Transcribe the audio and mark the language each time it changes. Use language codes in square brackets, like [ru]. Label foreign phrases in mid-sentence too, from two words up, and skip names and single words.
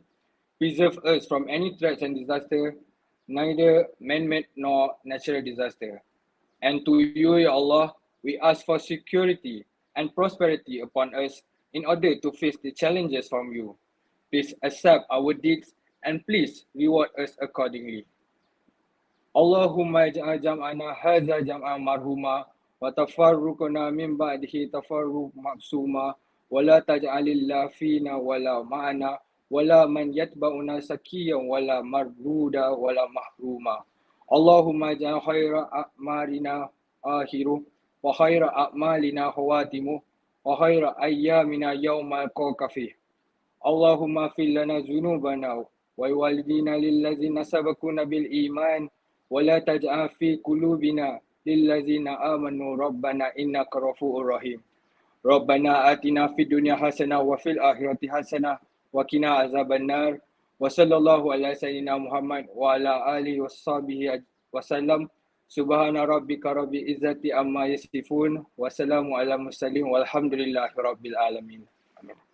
[en] Preserve us from any threats and disaster, neither man-made nor natural disaster. And to you, [ar] Ya Allah, [en] we ask for security and prosperity upon us in order to face the challenges from you. Please accept our deeds and please reward us accordingly. [ar] اللهم اجعل جمعنا هذا جمعا مرحوما وتفرقنا من بعده تفرقا معصوما ولا تجعل فينا ولا معنا ولا من يتبعنا شقيا ولا مطرودا ولا محروما. اللهم اجعل خير أعمارنا أواخرها وخير أعمالنا خواتمها وخير أيامنا يوم نلقاك فيه. اللهم اغفر لنا ذنوبنا ولوالدينا وللذين سبقونا بالإيمان ولا تجعل في قلوبنا للذين آمنوا ربنا إنك غفور رحيم ربنا آتنا في الدنيا حسنة وفي الآخرة حسنة وقنا عذاب النار وصلى الله على سيدنا محمد وعلى آله وصحبه وسلم سبحان ربك رب العزة عما يصفون وسلام على المرسلين والحمد لله رب العالمين. Amin.